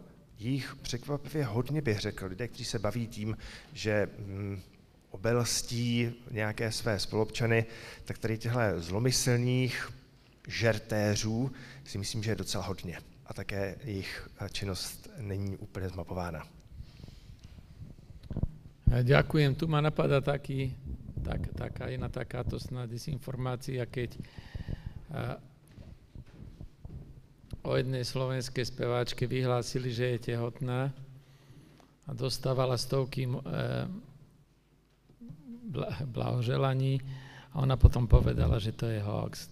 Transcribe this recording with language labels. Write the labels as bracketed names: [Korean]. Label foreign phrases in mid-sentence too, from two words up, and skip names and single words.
[Czech] Jich překvapivě hodně, bych řekl, lidé, kteří se baví tím, že obelstí nějaké své spoluobčany, tak tady těchto zlomyslných žertéřů si myslím, že je docela hodně. A také jejich činnost není úplně zmapována. [Slovak] Ďakujem. Tu ma napadá takáto sná dezinformácia, keď o jednej slovenskej speváčke vyhlásili, že je tehotná a dostávala stovky blahoželaní a ona potom povedala, že to je hoax.